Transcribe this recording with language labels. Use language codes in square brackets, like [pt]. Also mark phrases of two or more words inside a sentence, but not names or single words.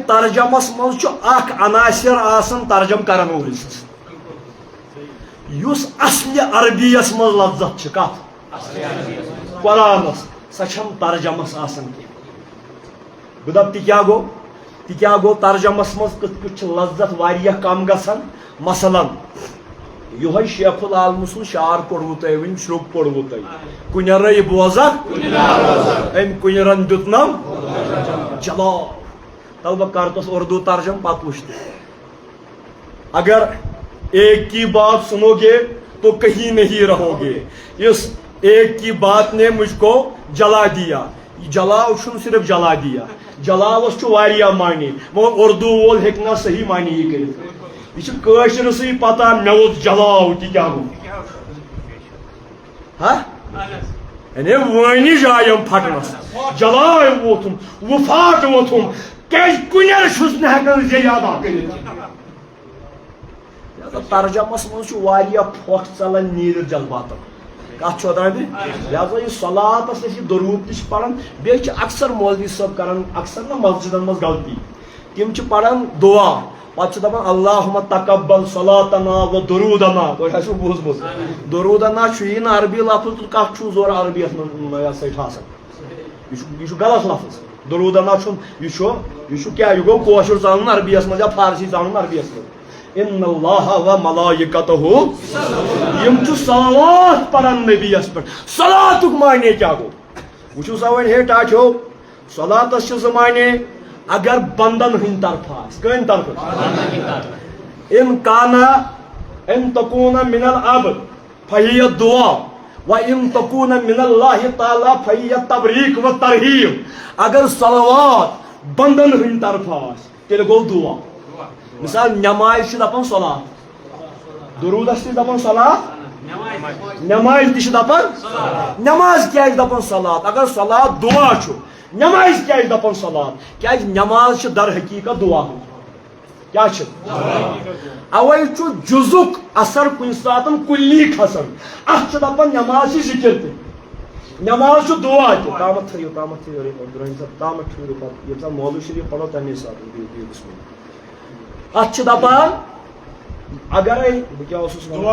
[ks] ترجمس منٛز چھُ اکھ عناصر آسان ترجم کرن وٲلِس یُس اصلہِ عربیس منٛز لفظت چھِ کتھ قرآنس سۄ چھنہٕ ترجمس آسان کینٛہہ بہٕ دپہٕ تہِ کیٛاہ گوٚو ترجمس منٛز کِتھ پٲٹھۍ چھِ لذت واریاہ کم گژھان مثلاً یہوے شیخ العالمہٕ سُنٛد شعر پوٚروٕ تۄہہِ وٕنۍ شرٛوٚپ پوٚروٕ تۄہہِ کُنہِ رٔے بوزکھ أمۍ کُنہِ رن دیُتنم جواب تل بہٕ کرٕ تس اردو ترجم پتہٕ وٕچھ تہٕ [ur] اگر ایک کی بات سنو گے تو کہیں نہیں رہو گے اس ایک کی بات نے مجھ کو جلا دیا [ks] جلاو چھُنہٕ صرف [ur] جلا دیا [ks] جلاوس چھُ واریاہ معنی مگر اردو وول ہیٚکہِ نہٕ صحیح معنی یہِ کٔرِتھ یہ چھُ کٲشرسٕے پتہ مےٚ ووت جلاو تہِ کیٛاہ گوٚو ہا یعنی وٲنی جایم پھٹنس جلاے ووتُم وفات ووتُم کیازِ کُنہِ چھُس نہٕ ہٮ۪کان زیٚیہِ ادا کٔرِتھ ترجمس منٛز چھُ واریاہ پھۄکھ ژلان نیٖرِتھ جذباتن کتھ چھُ درامٕتۍ لہذا یہِ صلاتس أسۍ یہِ درود تہِ چھِ پران بیٚیہِ چھِ اکثر مولوی صٲب کران اکثر نا مسجدن منٛز غلطی تِم چھِ پران دعا پتہٕ چھِ دپان [ar] اللہُمہ تقبل صلاتنا و درودنا [ks] تۄہہِ آسِوٕ بوٗزمُت درودنا چھُ یی نہٕ عربی لفظ تہٕ کتھ چھُ زورٕ عربیس منٛز یہِ ہسا چھُ آسان یہِ چھُ غلط لفظ درودنا چھُنہٕ یہِ چھُ کیٛاہ یہِ گوٚو کٲشُر ژانُن عربیس منٛز یا فارسی ژانُن عربیس منٛز [ar] ان اللہ و ملائکتہ [ks] یم چھُ صلوات پران نبیس پٮ۪ٹھ صلاتُک معنی کیٛاہ گوٚو وٕچھِو سا وۄنۍ ہے ٹاٹھیو صلاتس چھِ زٕ معنی اگر بندن ہٕنٛدِ طرفہٕ آسہِ کٕہٕنٛدِ طرفہٕ [ar] ان کانا ان تکوٗن من العبد فہی دعا و ان تکوٗن من اللہ تعالیٰ فہی تبریک و ترہیب [ks] اگر صلوات بندن ہٕنٛدِ طرفہٕ آسہِ تیٚلہِ گوٚو دعا مثال نماز چھِ دپان صلات درودس تہِ دپان صلات نماز تہِ چھِ دپان نماز کیازِ دپان صلات اگر صلات دعا چھُ نماز کیازِ دپان صلات کیازِ نماز چھِ در حقیقت دعا کیٛاہ چھِ اوے چھُ جُزُک اثر کُنہِ ساتہٕ کُلی کھسان اتھ چھِ دپان نماز چھِ ذکر تہِ نماز چھُ دعا تہِ تامتھ تھٲیِو تامتھ ٹھٕہرِو پتہٕ ییٚمہِ ساتہٕ مولوی شریٖف پرو تمے ساتہٕ اتھ چھِ دپان اگرے بہٕ کیٛاہ اوسُس